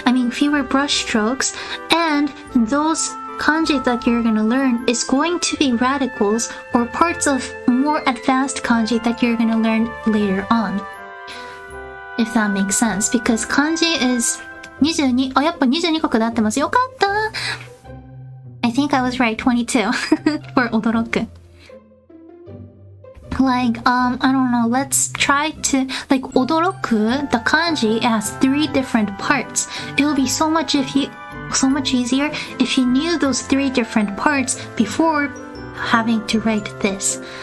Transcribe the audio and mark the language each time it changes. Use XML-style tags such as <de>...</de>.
<en>Fewer brush strokes, and those kanji that you're going to learn is going to be radicals or parts of more advanced kanji that you're going to learn later on. If that makes sense, because kanji is 22.</en> <ja>あ、やっぱ22画で合ってます。よかった。</ja> <en>I think I was right, 22 for 驚く。 Like, I don't know, let's try to, like, odoroku, the kanji has 3 different parts. It will be so much easier if you knew those 3 different parts before having to write this.</en>